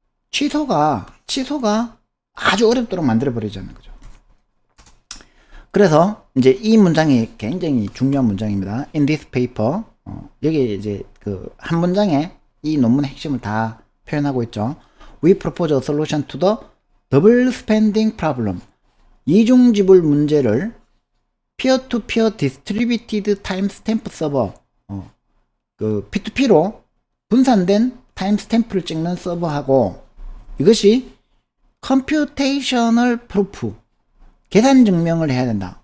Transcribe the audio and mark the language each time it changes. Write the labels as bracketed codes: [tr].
[ko] 취소가 아주 어렵도록 만들어 버리자는 거죠. 그래서 이제 이 문장이 굉장히 중요한 문장입니다. [en] In this paper, [ko] 여기 이제 한 문장에 이 논문의 핵심을 다 표현하고 있죠. [en] We propose a solution to the double spending problem. [ko] 이중 지불 문제를 [en] peer-to-peer distributed timestamp server, [ko] P2P로 분산된 타임스탬프를 찍는 서버하고 이것이 [en] computational proof, [ko] 계산 증명을 해야 된다.